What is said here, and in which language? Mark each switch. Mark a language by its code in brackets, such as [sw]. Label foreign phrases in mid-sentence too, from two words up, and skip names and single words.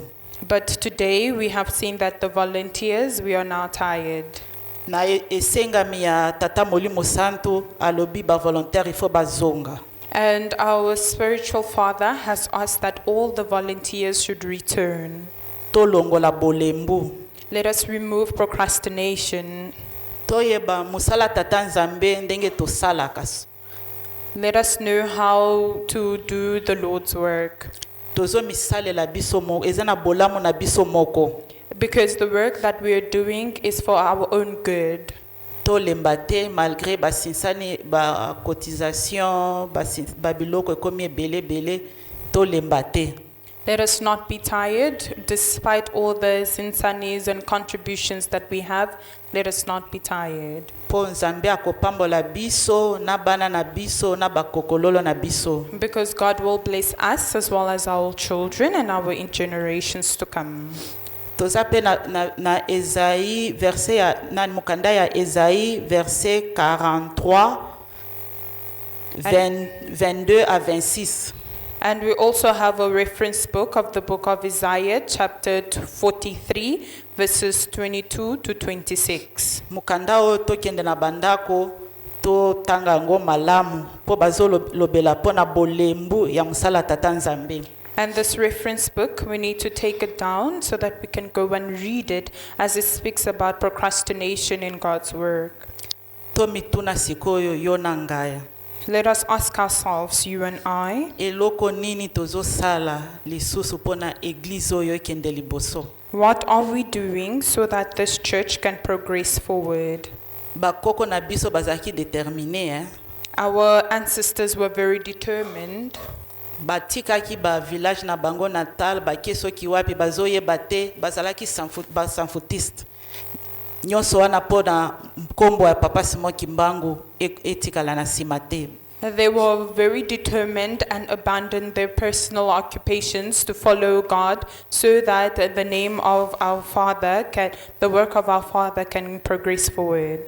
[en] But today we have seen that the volunteers, we are now tired. [ln] Na esengami ya tata molimo santo alobi bavolontaire [fr] il faut [ln] bazonga. [en] And our spiritual father has asked that all the volunteers should return. [ln] Tolongola bolembu. [en] Let us remove procrastination. [ln] Toyeba musala tata nzambe ndenge tosalaka. [en] Let us know how to do the Lord's work. [ln] Tozo misalela biso mo ezana bolamu na biso moko. [en] Because the work that we are doing is for our own good. [ln] Tolemba te malgré basinsani ba cotisation ba biloko ekomi ebele tolemba te. [en] Let us not be tired, despite all the sinsanis and contributions that we have. Let us not be tired. [ln] Po nzambe akopambola biso na bana na biso na bakokololo na biso. [en] Because God will bless us as well as our children and our generations to come. [ln] Toza pe na Esaïe verset ya na mukanda ya Esaïe verset 43 22 à 26. [en] And we also have a reference book of the book of Isaiah, chapter 43, verses 22 to 26. [ln] Mukanda o tokende na bandako to tanga ngo malamu po bazolobela pona bolembu ya musala tata nzambe. [en] And this reference book, we need to take it down so that we can go and read it as it speaks about procrastination in God's work. [ln] To mituna sikoyo yona ngaya. [en] Let us ask ourselves, you and I, [ln] Eloko nini tozo sala lisusu pona eglise oyo ekende liboso. [en] what are we doing so that this church can progress forward? [ln] Bakoko na biso bazaki déterminé [en] Our ancestors were very determined. [ln] batikaki ba village na bango natal bakeso ki wapi bazoyeba te bazalaki sanfutiste. Nyonso wana pona mkombo ya papa Simon Kimbangu etikala na sima te. [en] They were very determined and abandoned their personal occupations to follow God so that the name of our Father the work of our Father can progress forward.